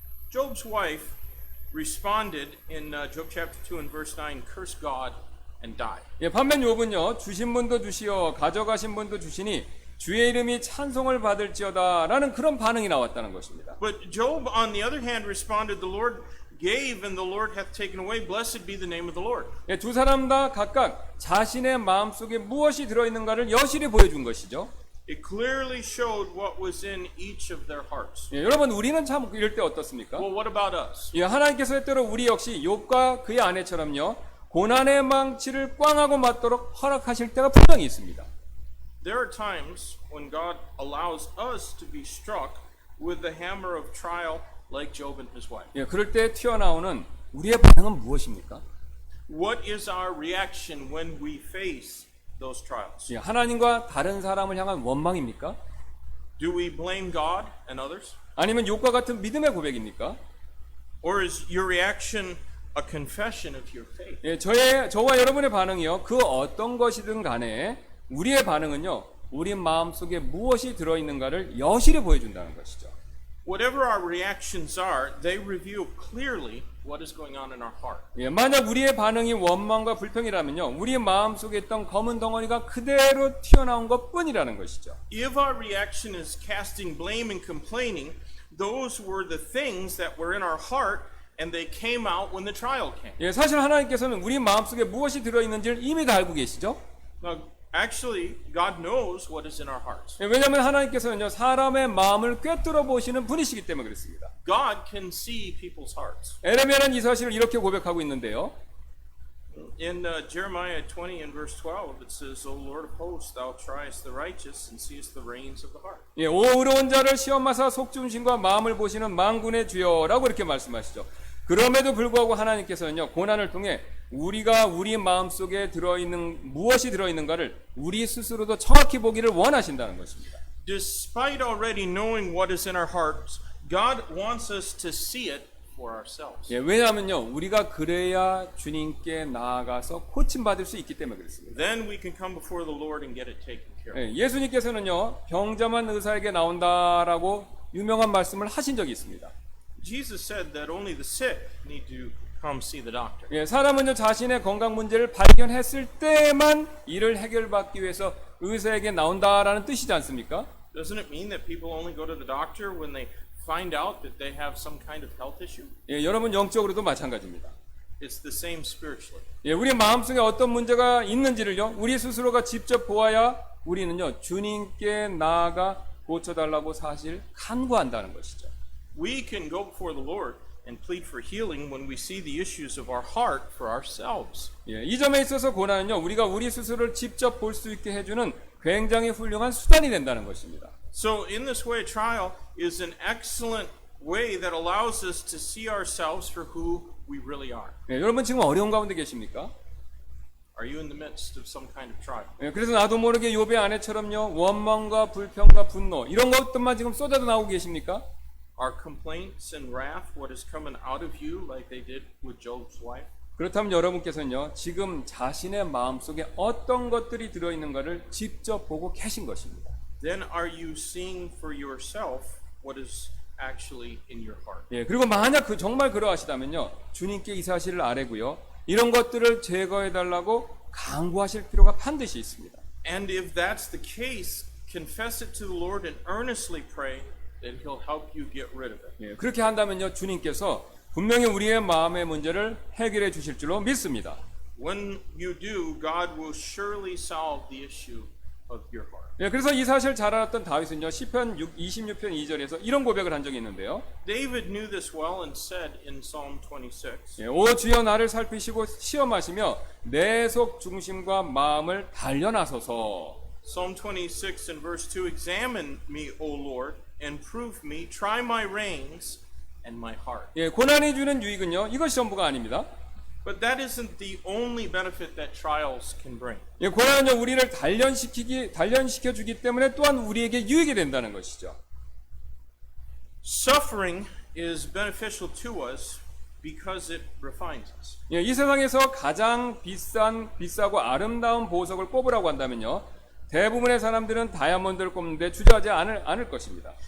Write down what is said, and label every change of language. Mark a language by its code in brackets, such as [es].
[en] Job's wife responded in Job chapter 2 and verse 9, curse God and die. [ko] 예, 반면 욥은요, 주신 분도 주시어 가져가신 분도 주시니 주의 이름이 찬송을 받을지어다라는 그런 반응이 나왔다는 것입니다. [en] But Job, on the other hand, responded, The Lord gave and the Lord hath taken away. Blessed be the name of the Lord. [ko] 예, 두 사람 다 각각 자신의 마음속에 무엇이 들어있는가를 여실히 보여준 것이죠. [en] It clearly showed what was in each of their hearts. [ko] 예, 여러분 우리는 참 이럴 때 어떻습니까? [en] Well, what about us? [ko] 예, 하나님께서 때로 우리 역시 욥과 그의 아내처럼요 고난의 망치를 꽝하고 맞도록 허락하실 때가 분명히 있습니다. [en] There are times when God allows us to be struck with the hammer of trial like Job and his wife. [ko] 예, 그럴 때 튀어나오는 우리의 반응은 무엇입니까? [en] What is our reaction when we face those trials? [ko] 예, 하나님과 다른 사람을 향한 원망입니까? [en] Do we blame God and others? [ko] 아니면 욥과 같은 믿음의 고백입니까? [en] Or is your reaction a confession of your faith? [ko] 예, 저와 여러분의 반응이요 그 어떤 것이든 간에 우리의 반응은요 우리 마음속에 무엇이 들어있는가를 여실히 보여준다는 것이죠. [en] Whatever our reactions are, they reveal clearly what is going on in our heart. [ko] 예, 만약 우리의 반응이 원망과 불평이라면요 우리의 마음속에 있던 검은 덩어리가 그대로 튀어나온 것뿐이라는 것이죠. [en] If our reaction is casting blame and complaining, those were the things that were in our heart and they came out when the trial came. [ko] 예, 사실 하나님께서는 우리 마음속에 무엇이 들어있는지를 이미 다 알고 계시죠. [en] Now, actually, God knows what is in our hearts. [ko] 예, 왜냐하면 하나님께서는요 사람의 마음을 꿰뚫어 보시는 분이시기 때문에 그렇습니다. [en] God can see people's hearts. [ko] 에레미야는 이 사실을 이렇게 고백하고 있는데요. [en] In Jeremiah 20 and verse 12, it says, O Lord of hosts, thou triest the righteous and seest the reins of the heart. [ko] 예, 오 의로운 자를 시험하사 속중심과 마음을 보시는 만군의 주여라고 이렇게 말씀하시죠. 그럼에도 불구하고 하나님께서는요 고난을 통해 우리가 우리 마음속에 들어있는 무엇이 들어있는가를 우리 스스로도 정확히 보기를 원하신다는 것입니다. [en] Despite already knowing what is in our hearts, God wants us to see it for ourselves. [ko] 예, 왜냐하면요 우리가 그래야 주님께 나아가서 고침받을 수 있기 때문에 그렇습니다. [en] Then we can come before the Lord and get it taken care of. [ko] 예, 예수님께서는요 병자만 의사에게 나온다라고 유명한 말씀을 하신 적이 있습니다. [en] Jesus said that only the sick need to come see the doctor. [ko] 예, 사람은요 자신의 건강 문제를 발견했을 때만 이를 해결받기 위해서 의사에게 나온다라는 뜻이지 않습니까? [en] Doesn't it mean that people only go to the doctor when they find out that they have some kind of health issue? [ko] 예, 여러분 영적으로도 마찬가지입니다. [en] It's the same spiritually. [ko] 예, 우리 마음속에 어떤 문제가 있는지를요 우리 스스로가 직접 보아야 우리는요 주님께 나아가 고쳐달라고 사실 간구한다는 것이죠. [en] We can go before the Lord and plead for healing when we see the issues of our heart for ourselves. [ko] 예, 이 점에 있어서 고난은요 우리가 우리 스스로를 직접 볼 수 있게 해주는 굉장히 훌륭한 수단이 된다는 것입니다. [en] So in this way, trial is an excellent way that allows us to see ourselves for who we really are. [ko] 예, 여러분 지금 어려운 가운데 계십니까? [en] Are you in the midst of some kind of trial? [ko] 예, 그래서 나도 모르게 욥의 아내처럼요 원망과 불평과 분노 이런 것들만 지금 쏟아져 나오고 계십니까? [en] Are complaints and wrath what is coming out of you like they did with Job's wife? [ko] 그렇다면 여러분께서는요 지금 자신의 마음속에 어떤 것들이 들어있는가를 직접 보고 계신 것입니다. [en] Then are you seeing for yourself what is actually in your heart? [ko] 예, 그리고 만약 정말 그러하시다면요 주님께 이 사실을 아뢰고요 이런 것들을 제거해달라고 강구하실 필요가 반드시 있습니다. [en] And if that's the case, confess it to the Lord and earnestly pray that He'll help you get rid of it. [ko] 예, 그렇게 한다면요 주님께서 분명히 우리의 마음의 문제를 해결해 주실 줄로 믿습니다. [en] When you do, God will surely solve the issue of your heart. [ko] 예, 그래서 이 사실 잘 알았던 다윗은요 시편 26편 2절에서 이런 고백을 한 적이 있는데요. [en] David knew this well and said in Psalm 26, [ko] 예, 오 주여 나를 살피시고 시험하시며 내 속 중심과 마음을 단련하소서. [en] Psalm 26 and verse 2, Examine me, O Lord, and prove me, try my reins and my heart. [ko] 예, 고난이 주는 유익은요 이것이 전부가 아닙니다. [en] But that isn't the only benefit that trials can bring. [ko] 예, 고난은요 우리를 단련시켜 주기 때문에 또한 우리에게 유익이 된다는 것이죠. [en] Suffering is beneficial to us because it refines us. [ko] 예, 이 세상에서 가장 비싸고 아름다운 보석을 꼽으라고 한다면요 대부분의 사람들은 다이아몬드를 꼽는데 주저하지 않을 것입니다.